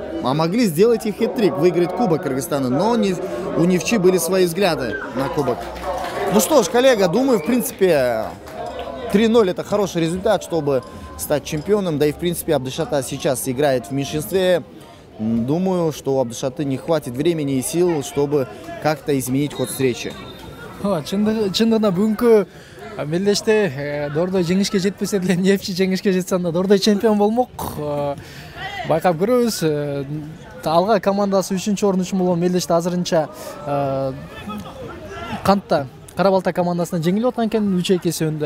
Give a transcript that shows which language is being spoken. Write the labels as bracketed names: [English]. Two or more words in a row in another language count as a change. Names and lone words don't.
[Russian] А могли сделать и хет-трик, выиграть кубок Кыргызстана, но у Нефчи были свои взгляды на кубок. Ну что ж, коллега, думаю, в принципе, 3-0 это хороший результат, чтобы стать чемпионом. Да и в принципе Абдышата сейчас играет в меньшинстве. Думаю, что у Абдышаты не хватит времени и сил, чтобы как-то изменить ход встречи. [Kyrgyz] Чындыгында бүгүнкү мелдеште Дордой жеңишке жетпесе деле Нефчи жеңишке жетсе анда Дордой чемпион болмок. Байкап көрөбүз. Алга командасы 3-орун үчүн болгон мелдеште азырынча кантта Кара Балта командасына жеңилип аткан экен 3-2 өндө.